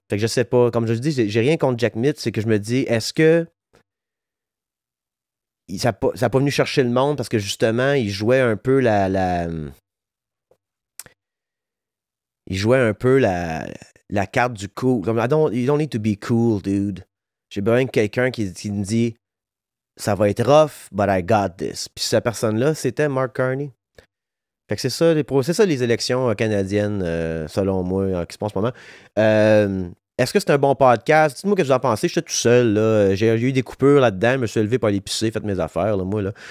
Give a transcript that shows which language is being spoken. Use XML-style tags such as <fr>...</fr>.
<fr>Fait que je sais pas, comme je dis, j'ai rien contre Jack Mitt, c'est que je me dis, est-ce que ça n'a pas venu chercher le monde parce que justement, il jouait un peu il jouait un peu la carte du cool. Comme,</fr> <en>you don't need to be cool, dude.</en> <fr>J'ai besoin de quelqu'un qui me dit ça va être rough,</fr> <en>but I got this.</en> <fr>Puis cette personne-là, c'était Mark Carney. Fait que c'est ça les élections canadiennes, selon moi, qui se passent en ce moment. Est-ce que c'est un bon podcast? Dites-moi ce que vous en pensez. J'étais tout seul, là. J'ai eu des coupures là-dedans. Je me suis levé pour aller pisser, fait mes affaires, là, moi, là.</fr>